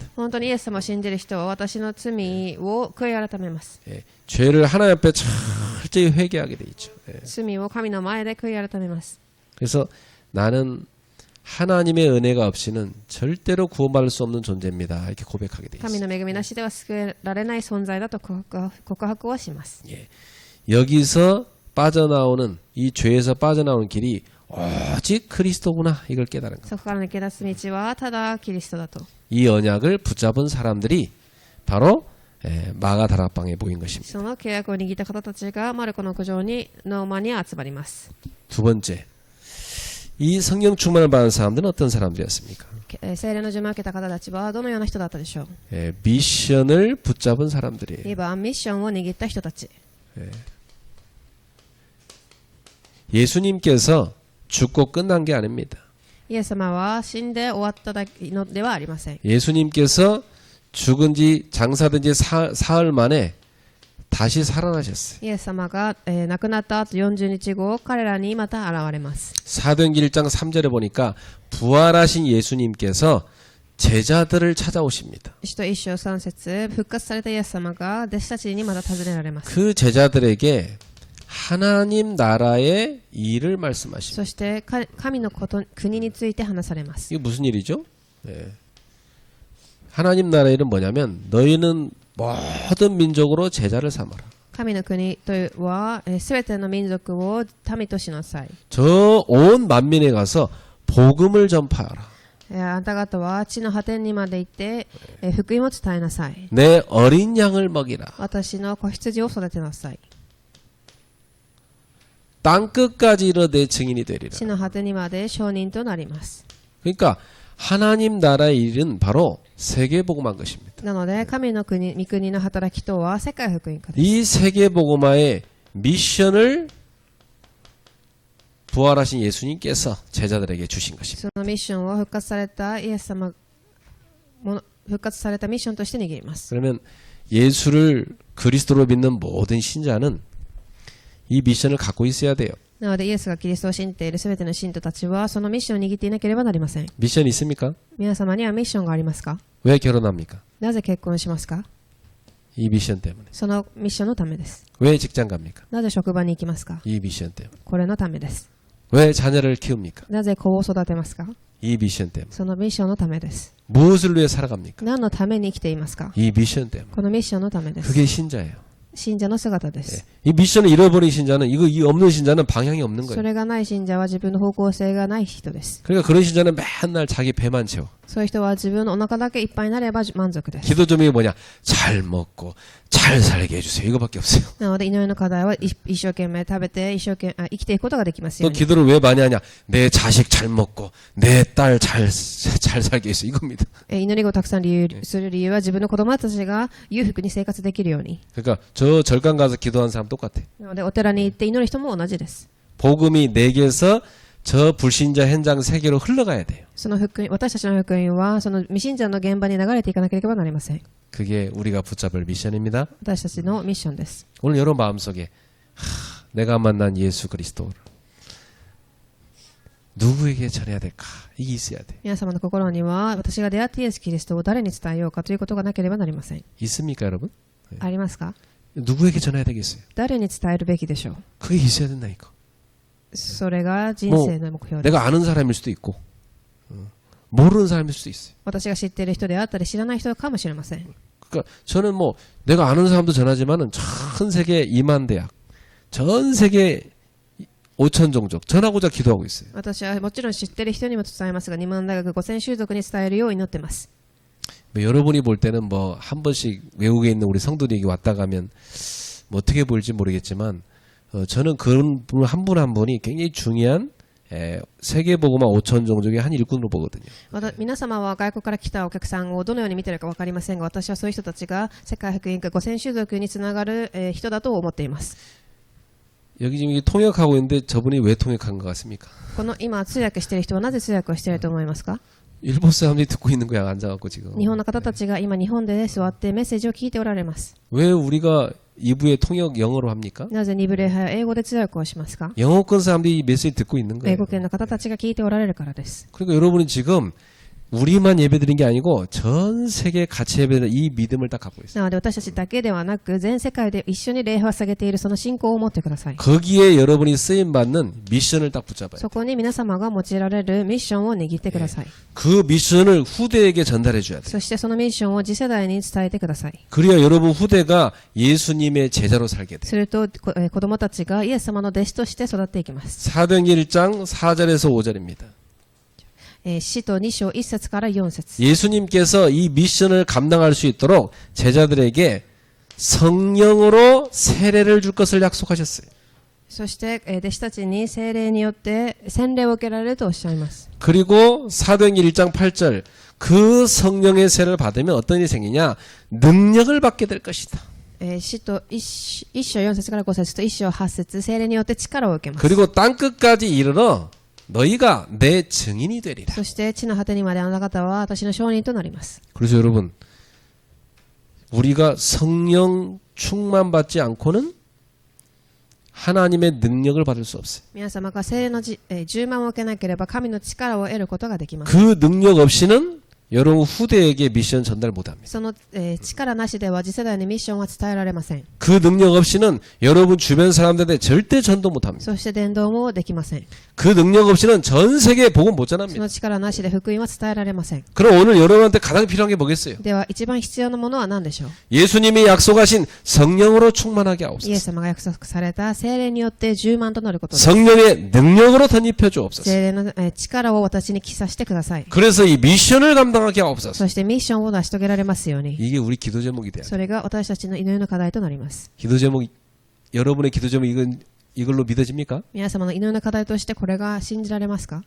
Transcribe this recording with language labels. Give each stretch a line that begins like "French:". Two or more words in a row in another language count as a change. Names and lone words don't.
Japanese: 本当にイエス様を信じる人は私の罪を悔い改めます。
Korean: 예, 죄를 하나님 앞에 철저히 회개하게 돼 있죠. 예. 罪を神の前で悔い改めます。 그래서 나는 하나님의 은혜가 없이는 절대로 구원받을 수 없는 존재입니다. 이렇게 고백하게 돼
Japanese: 神
Korean: 있어요.
Japanese: の恵みなしでは救えられない存在だと告白をします。
Korean: 예. 여기서 빠져나오는 이 죄에서 빠져나오는 길이 오직 그리스도구나 이걸 깨달은 거예요.
Japanese: そこから抜け出す道はただキリストだと。
Korean: 이 언약을 붙잡은 사람들이 바로 마가 다락방에 모인 것입니다.
Japanese: その契約を握った方たちがマルコの屋上にノーマに集まります。
Korean: 두 번째, 이 성령 충만을 받은 사람들은 어떤 사람들이었습니까?
Japanese: 聖霊の呪文を受けた方たちはどのような人だったでしょう。
Korean: 미션을 붙잡은 사람들이에요.
Japanese: 2 番ミッションを握った人たち。
Korean: 예수님께서 죽고 끝난 게 아닙니다.
Japanese: イエス様は死んで終わったのではありません。
Korean: 예수님께서 죽은 지 장사된 지 사흘 만에 다시 살아나셨어요.
Japanese: イエス様が、亡くなった後40日後彼らにまた現れます。
Korean: 사도행전 1장 3절에 보니까 부활하신 예수님께서 제자들을 찾아오십니다.
Japanese: 使徒1章3節復活されたイエス様が弟子たちにまた訪ねられます。
Korean: 그 제자들에게 하나님 나라의 일을 말씀하십니다.
Japanese: そして神の国について話されます。
Korean: 이게 무슨 일이죠? 하나님 나라의 일은 뭐냐면 너희는 모든 민족으로 제자를 삼아라.
Japanese: 神の国とはすべての民族を民としなさい。
Korean: 저 온 만민에 가서 복음을 전파하라.
Japanese: あなた方は地の果てにまで行って、福音を伝えなさい。
Korean: 내 어린 양을 먹이라.
Japanese: 私の子羊を育てなさい。
Korean: 땅 끝까지 이르러 내 증인이 되리라.
Japanese: 地の果てにまで証人となります。
Korean: 그러니까 하나님 나라의 일은 바로 세계복음한 것입니다.
Japanese: なので神の国、御国の働きとは世界福音化です。
Korean: 이 세계복음화의 미션을 부활하신 예수님께서 제자들에게 주신 것입니다.
Japanese: そのミッションを復活されたイエス様も復活されたミッションとして握ります。
Korean: 그러면 예수를 그리스도로 믿는 모든 신자는 이 미션을 갖고 있어야 돼요.
Japanese: なのでイエスがキリストを信じているすべての信徒たちはそのミッションを握っていなければなりません。
Korean: 미션이 있습니까?
Japanese: 皆様にはミッションがありますか？
Korean: 왜 결혼합니까?
Japanese: なぜ結婚しますか？
Korean: 이 미션 때문에.
Japanese: そのミッションのためです。
Korean: 왜 직장 갑니까?
Japanese: なぜ職場に行きますか？
Korean: 이 미션 때문에.
Japanese: これのためです。
Korean: 왜 자녀를 키웁니까?
Japanese: なぜ子を育てますか？
Korean: 이 미션 때문에.
Japanese: そのミッションのためです。
Korean: 무엇을 위해 살아갑니까?
Japanese: 何のために生きていますか？
Korean: 이 미션 때문에.
Japanese: このミッションのためです。
Korean: 그게 신자예요.
Japanese: 信者の姿です。
Korean: 이 미션을 잃어버린 신자는 이 없는 신자는 방향이 없는
Japanese: そ
Korean: 거예요.
Japanese: れがない信者は自分の方向性がない人です。
Korean: 그러니까 그런 신자는 맨날 자기 배만 채워.
Japanese: そういう人は自分のお腹だけいっぱいになれば満足です。
Korean: 기도 점이 뭐냐? 잘 먹고 잘 살게 해주세요. 이거밖에 없어요.
Japanese: なので祈りの課題は一生懸命食べて生きていくことができますよ
Korean: 또
Japanese: うに。
Korean: 기도를 왜 많이 하냐? 내 자식 잘 먹고 내 딸 잘 살게 해주세요. 이겁니다.
Japanese: 祈りをたくさんする理由は自分の子供たちが裕福に生活できるように。
Korean: 그러니까 저 절간 가서 기도하는 사람 똑같아.
Japanese: なのでお寺に行って祈る人も同じです。
Korean: 복음이 내게서 저 불신자 현장 세계로 흘러가야 돼요.
Japanese: その福音、私たちの福音はその未信者の現場に流れていかなければなりません。
Korean: 그게 우리가 붙잡을 미션입니다.
Japanese: 私たちのミッションです。
Korean: 오늘 여러분 마음속에 내가 만난 예수 그리스도를 누구에게 전해야 될까? 이게 있어야 돼.
Japanese: 皆様の心には私が出会ってイエス・キリストを誰に伝えようかということがなければなりません。
Korean: 있습니까, 여러분?
Japanese: ありますか？
Korean: 누구에게 전해야 되겠어요?
Japanese: 誰に伝えるべきでしょう。
Korean: 그게 있어야 된다니까.
Japanese: それが人生の目標です。
Korean: 내가 아는 사람일 수도 있고 모르는 사람일 수도 있어요.
Japanese: 私が知っている人であったり知らない人かもしれません。
Korean: 그러니까 저는 뭐 내가 아는 사람도 전하지만은 전 세계 2만 대학, 전 세계 5천 종족 전하고자 기도하고 있어요.
Japanese: 私はもちろん知っている人にも伝えますが、日本大学5000種族に伝えるよう祈ってます。
Korean: 뭐 여러분이 볼 때는 뭐 한 번씩 외국에 있는 우리 성도들이 왔다 가면 뭐 어떻게 보일지 모르겠지만 저는 그런 분 한 분 한 분이 굉장히 중요한 세계복음화 5천 종족의 한 일꾼으로 보거든요.
Japanese: 皆様は外国から来たお客さんをどのように見ているか分かりませんが、私はそういう人たちが世界福音化5000種族につながる人だと思っています。
Korean: 여기 지금 통역하고 있는데 저분이 왜 통역한 것 같습니까?
Japanese: この今通訳している人はなぜ通訳をしていると思いますか？
Korean: 일본 사람들이 듣고 있는 거야 앉아갖고 지금.
Japanese: 日本の方たちが今日本で座ってメッセージを聞いておられます。
Korean: 왜 우리가 2부에 통역 영어로 합니까?
Japanese: なぜ2部礼拝は英語で通訳をしますか？
Korean: 영어권 사람들이 이 메시지 듣고 있는
Japanese: 英
Korean: 거예요.
Japanese: 語圏の方たちが聞いておられるからです。
Korean: 그러니까 여러분이 지금 우리만 예배드린 게 아니고 전 세계 같이 예배드리는 이 믿음을 딱 갖고 있어요.
Japanese: なので私たちだけではなく全世界で一緒に礼拝を捧げているその信仰を持ってください。
Korean: 거기에 여러분이 쓰임 받는 미션을 딱 붙잡아요.
Japanese: そこに皆様が用いられるミッションを握ってください。
Korean: 그 미션을 후대에게 전달해 줘야 돼요.
Japanese: そしてそのミッションを次世代に伝えてください。
Korean: 그래야 여러분 후대가 예수님의 제자로 살게 돼요.
Japanese: すると子供たちがイエス様の弟子として育っていきます。
Korean: 사도행전 1장 4절에서 5절입니다.
Japanese: 使徒2章1節から4節。
Korean: 예수님께서 이 미션을 감당할 수 있도록 제자들에게 성령으로 세례를 줄 것을 약속하셨어요.
Japanese: そして弟子たちに聖霊によって洗礼を受けられるとおっしゃいます。
Korean: 그리고 사도행전 1장 8절 그 성령의 세례를 받으면 어떤 일이 생기냐? 능력을 받게 될 것이다.
Japanese: 使徒 1章4節から5節と1章8節、聖霊によって力を受けます。
Korean: 그리고 땅 끝까지 이르러 너희가 내 증인이 되리라.
Japanese: そして地の果てにまであなた方は私の証人となります。
Korean: 그래서 여러분 우리가 성령 충만받지 않고는 하나님의 능력을 받을 수 없어요.
Japanese: 皆様が聖霊の充満を受けなければ神の力を得ることができます。
Korean: 그 능력 없이는 여러분 후대에게 미션 전달 못합니다.
Japanese: その、力なしでは次世代にミッションは伝えられません。
Korean: 그 능력 없이는 여러분 주변 사람들한테 절대 전도 못합니다.
Japanese: そして伝道もできません。
Korean: 그 능력 없이는 전 세계에 복음 못
Japanese: そ
Korean: 전합니다.
Japanese: の力なしで福音は伝えられません。
Korean: 그럼 오늘 여러분한테 가장 필요한 게 뭐겠어요?
Japanese: では一番必要なものは何でしょう。
Korean: 예수님이 약속하신 성령으로 충만하게
Japanese: イエ
Korean: 하옵소서.
Japanese: ス様が約束された聖霊によって充満となることです。
Korean: 성령의 능력으로 덧입혀 주옵소서.
Japanese: 聖霊の力を私に刻してください。
Korean: 그래서 이 미션을 감당하게 하옵소서.
Japanese: そしてミッションを成し遂げられますように。
Korean: 이게 우리 기도 제목이 돼요.
Japanese: それが私たちの祈りの課題となります。
Korean: 기도 제목 여러분의 기도 제목 이걸로 믿어집니까?
Japanese: 皆様の祈りの課題としてこれが信じられますか？